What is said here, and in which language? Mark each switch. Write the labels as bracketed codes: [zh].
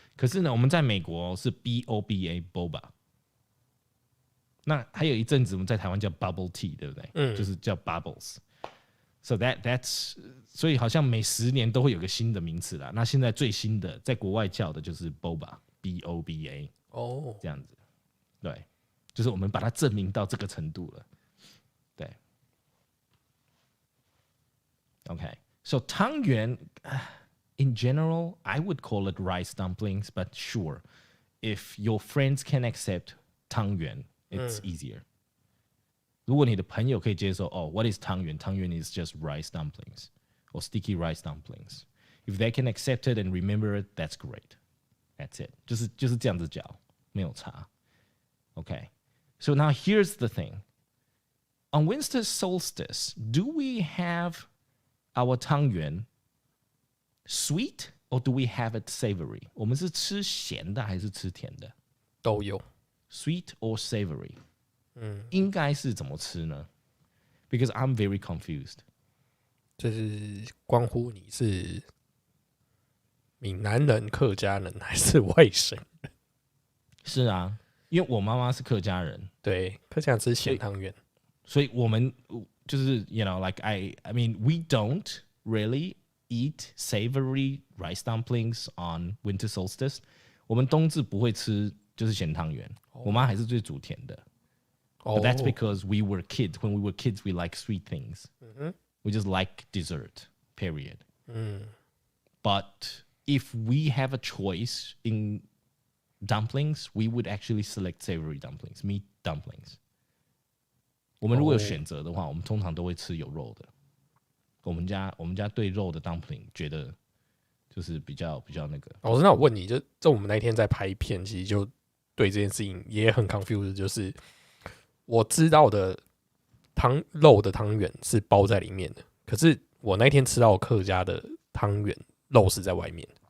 [zh] 可是呢，我们在美国是 boba boba。那还有一阵子我们在台湾叫 bubble tea， 对不对？就是叫 bubbles。 [en] So that's [zh] 所以好像每10年都会有个新的名词啦。那现在最新的在国外叫的就是 boba boba 这样子。对，就是我们把它证明到这个程度了。对 [en] ，OK。So 汤圆 in general, I would call it rice dumplings, but sure, if your friends can accept 汤圆 it's easier. [zh] 如果你的朋友可以接受 [en] what is [zh] 汤圆？ [en] 汤圆 is just rice dumplings or sticky rice dumplings. If they can accept it and remember it, that's great. That's it. [zh] 就是这样子讲，没有差。 [en] Okay. So now here's the thing. On winter solstice, do we have our 汤圆 sweet or do we have it savory? [zh] 我们是吃咸的还是吃甜的？都有。 [en] Sweet or savory？ [zh] 应该是怎么吃呢 ？ [en] Because I'm very confused。 [zh] 这是关乎你是闽南人、客家人还是外省人？是啊，因为我妈妈是客家人，对，客家人吃咸汤圆，所以我们就是 [en] like I mean we don't really eat savory rice dumplings on winter solstice。 [zh] 我们冬至不会吃就是咸汤圆，我妈还是最煮甜的。 [en] But that's because we were kids. When we were kids, we like sweet things. We just like dessert, period. But if we have a choice in dumplings, we would actually select savory dumplings, meat dumplings. [zh] 我们如果有选择的话，我们通常都会吃有肉的。我们家对肉的 dumpling 觉得就是比较那个。老师，那我问你，就我们那天在拍片，其实就对这件事情也很 confused， 就是我知道的肉的汤圆是包在里面的，可是我那天吃到客家的汤圆，肉是在外面。